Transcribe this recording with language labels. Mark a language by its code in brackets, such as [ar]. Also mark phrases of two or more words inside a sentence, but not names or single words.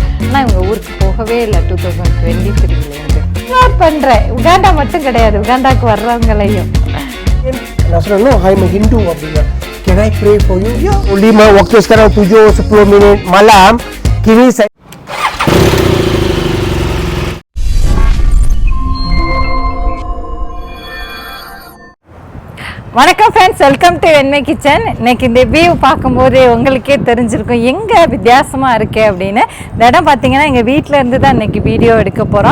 [ta] ஆனால் இவங்க ஊருக்கு போகவே இல்லை 2023 நோட் பண்ணுறேன். உகாண்டா மட்டும் கிடையாது, உகாண்டாவுக்கு வர்றவங்களையும். நான் சொன்னேன் [en] I'm a Hindu அப்படின்னா. Can I pray for you? Yeah. [ms] 5 waktu sekarang 7.10 minit malam. Kini saya [ta] வணக்கம் ஃப்ரெண்ட்ஸ், [en] Welcome to [ta] வெண்மை கிச்சன். இன்னைக்கு இந்த வியூ பார்க்கும்போது உங்களுக்கே தெரிஞ்சிருக்கும் எங்கே வித்தியாசமாக இருக்கே அப்படின்னு. இந்த இடம் பார்த்தீங்கன்னா எங்கள் வீட்டில் இருந்து தான் இன்றைக்கி வீடியோ எடுக்க போகிறோம்.